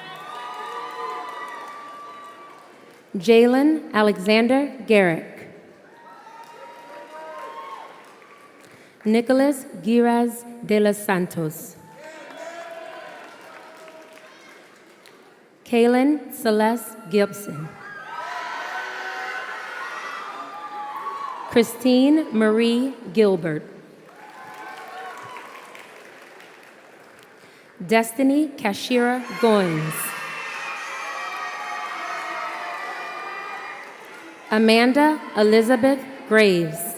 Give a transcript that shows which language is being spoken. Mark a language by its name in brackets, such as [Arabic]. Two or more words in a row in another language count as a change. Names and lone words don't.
[English] Jalen Alexander Garrick. Nicholas Giraz de los Santos. Kaylin Celeste Gibson. Christine Marie Gilbert. Destiny Kashira Goins. Amanda Elizabeth Graves.